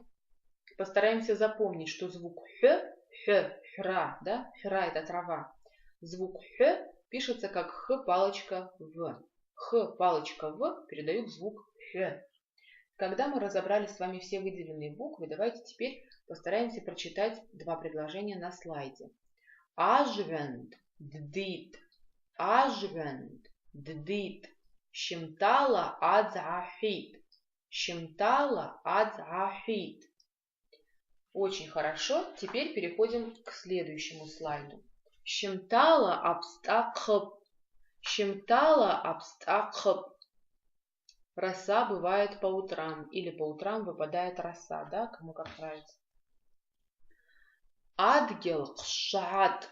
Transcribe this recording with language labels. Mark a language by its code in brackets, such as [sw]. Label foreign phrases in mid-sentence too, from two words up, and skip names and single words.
[ru] Постараемся запомнить, что звук Х, хра, да, хра это трава. Звук Х пишется как Х, палочка, В. Х, палочка, В передают звук Х. Когда мы разобрали с вами все выделенные буквы, давайте теперь постараемся прочитать два предложения на слайде. [abq] Ажвенд ддит. Ажвенд ддит. Щемтала адзахит. Щемтала адзахит. [ru] Очень хорошо. Теперь переходим к следующему слайду. [abq] Щемтала абстакхып. Щемтала абстакхб. [ru] Роса бывает по утрам. Или по утрам выпадает роса. Да, кому как нравится. [abq] Адгел кшат.